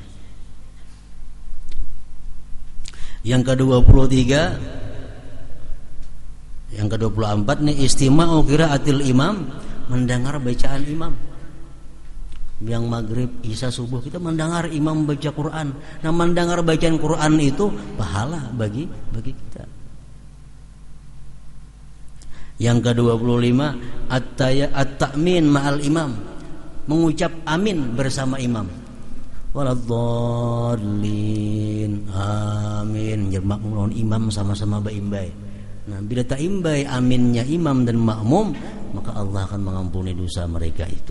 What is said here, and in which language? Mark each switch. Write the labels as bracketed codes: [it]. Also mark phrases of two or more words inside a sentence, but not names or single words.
[id] Yang ke-23, yang ke-24 nih [ar] استماع قراءة الإمام, [id] mendengar bacaan imam. Yang maghrib, isya, subuh kita mendengar imam baca Quran. Nah, mendengar bacaan Quran itu pahala bagi kita. Yang ke-25 [ar] التأمين مع الإمام, [id] mengucap amin bersama imam. [ar] ولا الضالين آمين. [bjn] Jer makmum lawan imam sama-sama baimbai. Nah, bila tak imbai aminnya imam dan makmum, maka Allah akan mengampuni dosa mereka itu.